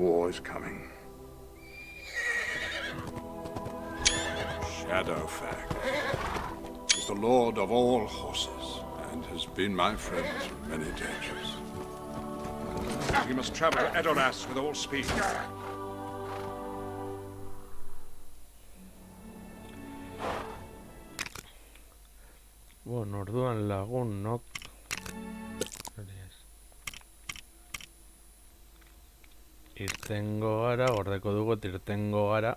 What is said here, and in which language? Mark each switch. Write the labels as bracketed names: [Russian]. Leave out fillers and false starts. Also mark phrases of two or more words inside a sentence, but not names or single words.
[English] War is coming. Shadowfang is the lord of all horses and has been my friend through many dangers. We must travel to Edoras with all speed. [Basque] Bueno, orduan lagunok. Irtengo gara, gordeko dugu irtengo gara.